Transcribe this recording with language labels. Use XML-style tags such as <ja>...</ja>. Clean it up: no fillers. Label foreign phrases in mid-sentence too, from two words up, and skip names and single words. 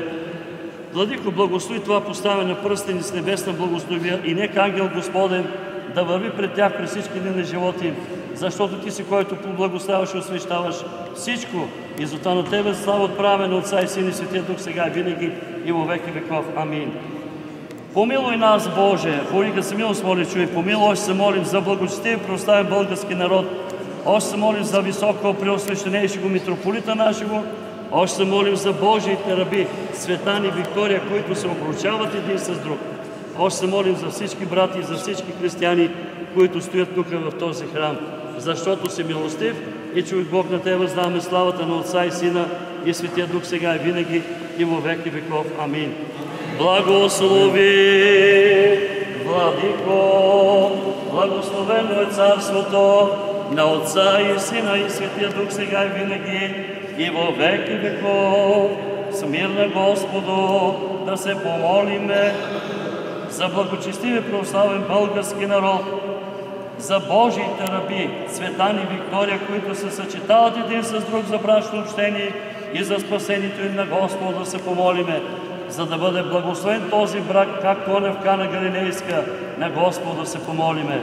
<bg>Владико, благослови това поставяне на пръстени с небесна благословия и нека ангел Господен да върви пред тях през всички дни на живота им, защото Ти си, който поблагославяш и освещаваш всичко. И затова на Тебе слава отправяме на Отца и Сина и Светия Дух, сега и винаги, и във веки веков. Амин. Помилуй нас, Боже! Бога се милост моли, чуй. Помилуй, още се молим за благочестив прославен български народ. Още се молим за високо</bg> <cu>преосвещенейшего митрополита нашего.</cu> <bg>Още се молим за Божиите раби, Цветан и Виктория, които се обручават един с друг. Още се молим за всички брати и за всички християни, които стоят тук в този храм, защото си милостив и човек Бог, на Тебе въздаваме славата на Отца и Сина и Светия Дух, сега и винаги, и във веки веков. Амин. Благослови, Владико, благословено е царството на Отца и Сина и Светия Дух сега и винаги и</bg> <cu>во веки веков.</cu> <bg>С мир на Господу да се помолиме за благочестивия православен български народ, за Божиите раби, Цветан и Виктория, които се съчетават един с друг за брачно общение, и за спасението им на Господа да се помолиме, за да бъде благословен този брак, както он е в Кана Галилейска, на Господа да се помолиме.</bg>